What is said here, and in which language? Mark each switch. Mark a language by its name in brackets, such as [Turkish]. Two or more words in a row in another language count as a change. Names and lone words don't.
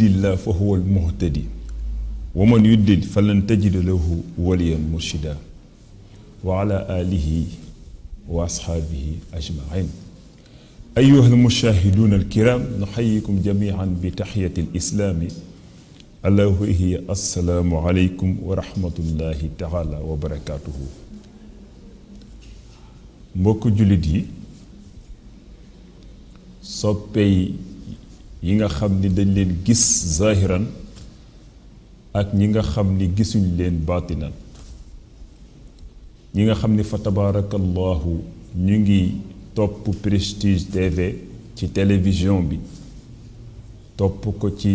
[Arabic] الله فهو المهتدي ومن يضلل فلن تجد له وليا مرشدا وعلى آله وأصحابه أجمعين أيها المشاهدون الكرام نحييكم جميعا بتحية الإسلام ألا وهي السلام عليكم ورحمة الله تعالى وبركاته [Wolof] mbokk julit yi soppey yi nga xam ni dañ leen gis zahiran ak ñi nga xam ni gisuñ leen batinan ñi nga xam ni fa tabarakallahu ñu ngi topp Prestige TV ci télévision bi topp ko ci